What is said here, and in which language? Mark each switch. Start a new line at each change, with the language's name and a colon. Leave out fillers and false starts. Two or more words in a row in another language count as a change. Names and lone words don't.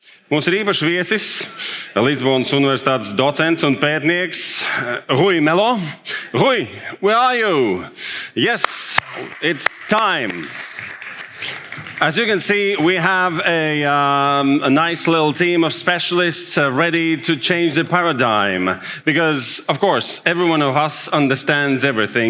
Latvian: Mums ir īpašs viesis, Lisabonas Universitātes docents un pētnieks Rui Melo.
English: Rui, where are you? Yes, it's time. As you can see, we have a nice little team of specialists ready to change the paradigm. Because, of course, every one of us understands everything.